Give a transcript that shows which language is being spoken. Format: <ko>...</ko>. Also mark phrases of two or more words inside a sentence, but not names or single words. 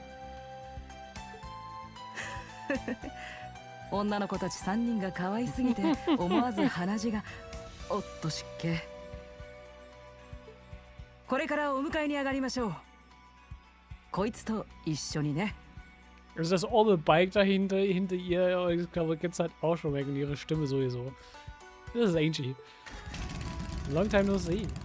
<ja>女の子たち3人が可愛すぎて思わず鼻血が。おっと湿気。これからお迎えに上がりましょう。こいつと一緒にね。</ja> <de>Also das arme Bike dahinter, hinter ihr, ich glaube, gibt's halt auch schon wegen ihrer Stimme sowieso. Das ist Angie.</de> <en>Long time no see.</en>